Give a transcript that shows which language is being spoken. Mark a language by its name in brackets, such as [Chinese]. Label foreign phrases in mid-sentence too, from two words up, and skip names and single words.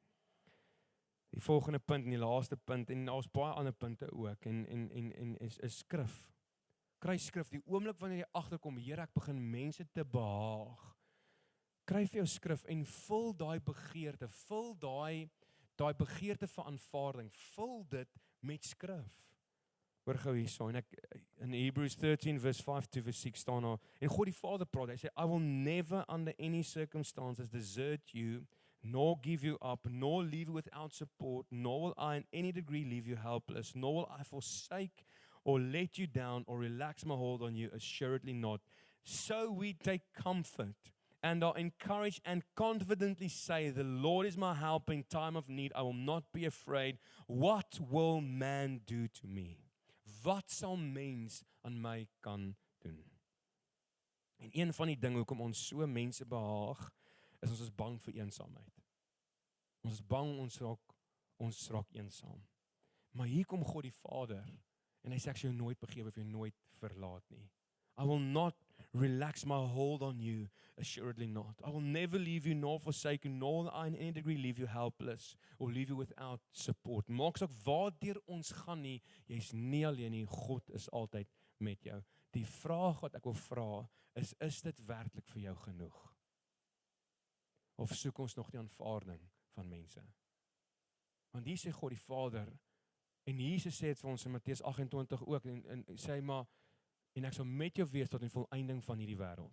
[Afrikaans] Die volgende punt en die laaste punt, en daar's baie ander punte ook, en is skrif. Kry skrif, die oomblik wanneer jy agterkom, Here, ek begin mense te behaag. Kry vir jou skrif en vul daai begeerte, vul daai begeerte vir aanvaarding, vul dit met skrif. Hoor gou hierso, en ek in [English] Hebrews 13 verse 5 to verse 6 [Afrikaans] staan daar, en God die Vader praat, hy sê, [English] I will never under any circumstances desert you, nor give you up, nor leave you without support, nor will I in any degree leave you helpless, nor will I forsake or let you down or relax my hold on you, assuredly not. So we take comfort and are encouraged and confidently say, the Lord is my help in time of need. I will not be afraid. What will man do to me? [Afrikaans] Wat sal mens aan my kan doen? En een van die dinge hoekom ons so mense behaag, is ons is bang vir eensaamheid. Ons is bang ons raak eensaam. Maar hier kom God die Vader, en hy sê ek sal jou nooit begewe of jou nooit verlaat nie. [English] I will not relax my hold on you, assuredly not. I will never leave you nor forsake you, nor will I in any degree leave you helpless or leave you without support. [Afrikaans] Maak saak waardeur ons gaan nie, jy's nie alleen nie, God is altyd met jou. Die vraag wat ek wil vra is dit werklik vir jou genoeg? Of soek ons nog die aanvaarding van mense? Want hier sê God die Vader, en Jesus sê dit vir ons in Matteus 28 ook, en sê maar, en ek sal met jou wees tot die volëinding van hierdie wêreld.